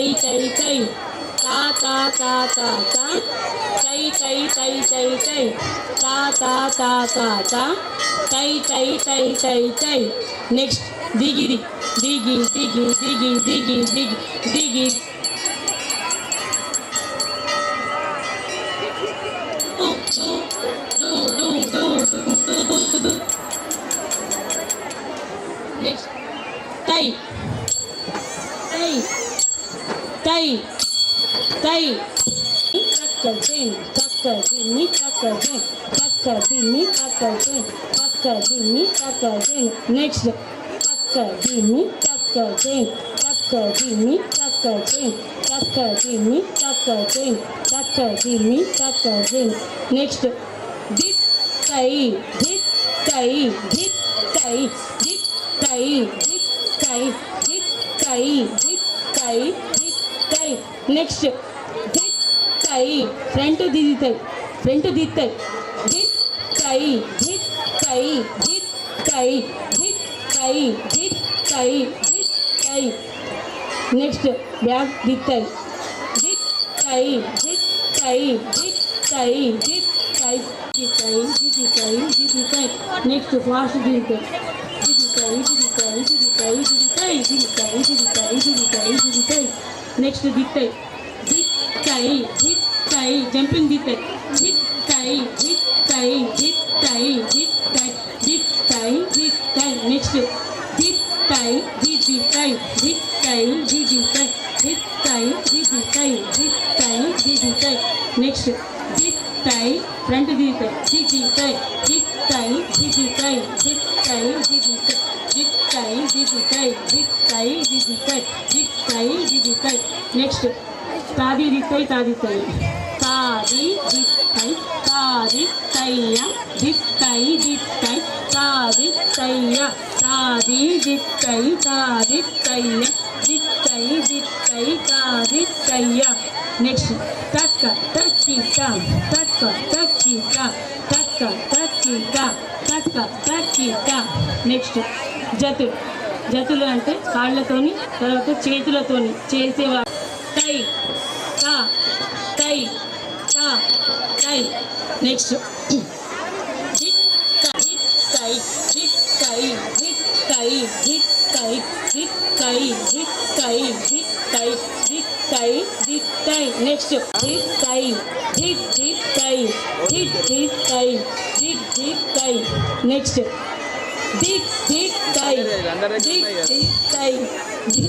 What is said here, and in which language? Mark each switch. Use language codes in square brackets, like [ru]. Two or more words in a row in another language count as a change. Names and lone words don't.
[te] తై తై తా తా తా తా తా తై తై తై తై తై తా తా తా తా తా తై తై తై తై తై నెక్స్ట్ దిగిది దిగి దిగి దిగి దిగి దిగి దిగి నెక్స్ట్ తై తై తై తై takkadin takkadini takkadin takkadini takkadin takkadini takkadin next takkadini takkadin takkadini takkadin takkadini takkadin takkadini takkadin next dit tai dit tai dit tai dit tai dit tai dit tai dit tai dit tai next dit tai front digitai front digitai dit tai dit tai dit tai dit tai dit tai dit tai next back digitai dit tai dit tai dit tai dit tai digitai digitai digitai [en] next fast [te] digitai digitai digitai digitai digitai digitai digitai digitai digitai next digitai dit tai dit tai jumping dit tai dit tai dit tai dit tai dit tai dit tai dit tai next dit tai dit tai dit tai dit tai dit tai dit tai dit tai dit tai next dit tai front dit tai dit tai dit tai dit tai dit tai dit tai dit tai dit tai dit tai dit tai dit tai dit tai next tadi ditai tadi tai tadi ditai tadi taiya ditai ditai tadi taiya tadi ditai tadi taiya ditai ditai tadi taiya next takka takika takka takika takka takika takka takika next జతు జతులు అంటే కాళ్ళతోని తర్వాత చేతులతోని చేసేవాడు తై తా తై తా తై నెక్స్ట్ హిట్ తై హిట్ తై హిట్ తై హిట్ తై హిట్ తై హిట్ తై హిట్ తై హిట్ తై హిట్ తై నెక్స్ట్ హిట్ తై హిట్ హిట్ తై హిట్ హిట్ తై హిట్ హిట్ తై నెక్స్ట్ dit dit tai dit dit tai dit